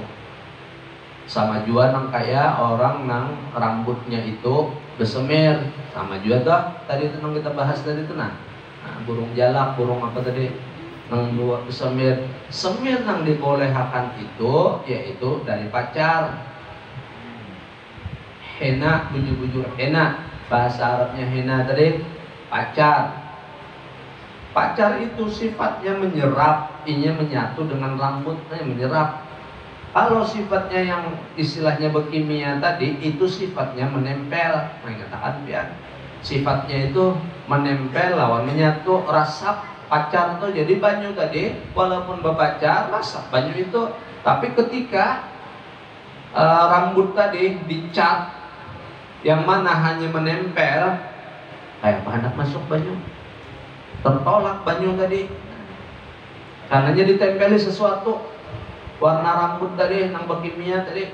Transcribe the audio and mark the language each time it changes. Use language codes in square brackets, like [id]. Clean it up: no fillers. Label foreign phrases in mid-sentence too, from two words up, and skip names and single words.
[bjn] Sama juga nang kayak orang nang rambutnya itu bersemir, sama juga tuh tadi itu nang kita bahas tadi itu nah burung jalak, burung apa tadi nang dua semir, semir nang dibolehkan itu yaitu dari pacar. Hena, bujur-bujur hena, bahasa Arabnya hena tadi pacar. Pacar itu sifatnya menyerap, ini menyatu dengan rambutnya menyerap. Kalau sifatnya yang istilahnya berkimia tadi itu sifatnya menempel, mengatakan pian. Sifatnya itu menempel lawan menyatu, rasap pacar tuh jadi banyu tadi, walaupun berpacar rasap banyu itu, tapi ketika rambut tadi dicat yang mana hanya menempel kayak hendak masuk banyu, tertolak banyu tadi karenanya ditempeli sesuatu warna rambut tadi nang berkimia tadi.